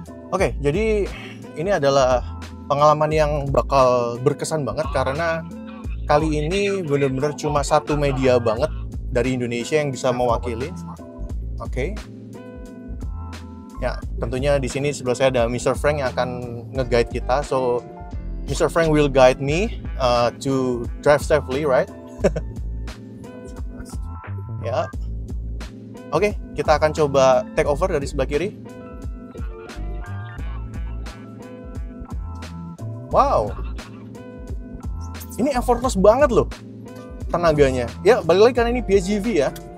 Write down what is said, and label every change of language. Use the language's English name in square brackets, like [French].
[Indonesian] Oke, jadi ini adalah pengalaman yang bakal berkesan banget karena kali ini bener-bener cuma satu media banget dari Indonesia yang bisa mewakili. Oke. Ya, tentunya di sini sebelah saya ada Mr. Frank yang akan nge-guide kita. So, Mr. [English] Frank will guide me to drive safely, right? [Indonesian] Ya. Oke, kita akan coba take over dari sebelah kiri. Wow. Ini effortless banget loh tenaganya. Ya, balik lagi karena ini PHEV ya.